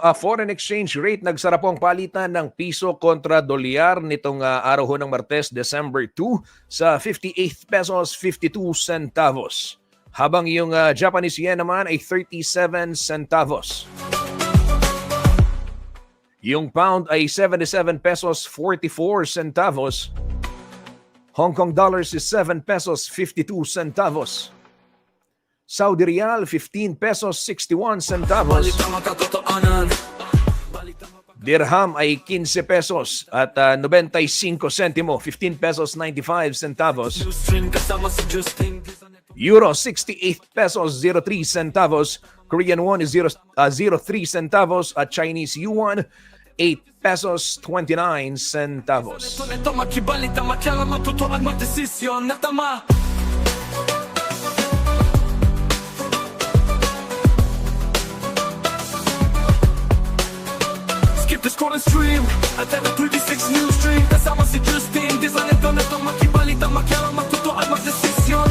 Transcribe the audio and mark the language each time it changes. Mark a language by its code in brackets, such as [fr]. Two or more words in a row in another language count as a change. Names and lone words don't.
[en] Foreign exchange rate, [tl] nagsara po ang palitan ng piso kontra dolyar nitong araw ho ng Martes, December 2 sa 58 pesos 52 centavos. Habang yung Japanese yen naman ay 37 centavos. Yung pound ay 77 pesos 44 centavos. [en] Hong Kong dollars is 7 pesos 52 centavos. [tl] Saudi Riyal, 15 pesos 61 centavos. Dirham ay 15 pesos at 95 sentimo, 15 pesos 95 centavos. Euro, 68 pesos 03 centavos. Korean won is 03 centavos at Chinese yuan, 8 pesos 29 centavos. [en] The scroll and stream at 26 news stream. [tl] Kasama si Justin, disanito na itong makibalita, makialam, matuto at magdesisyon.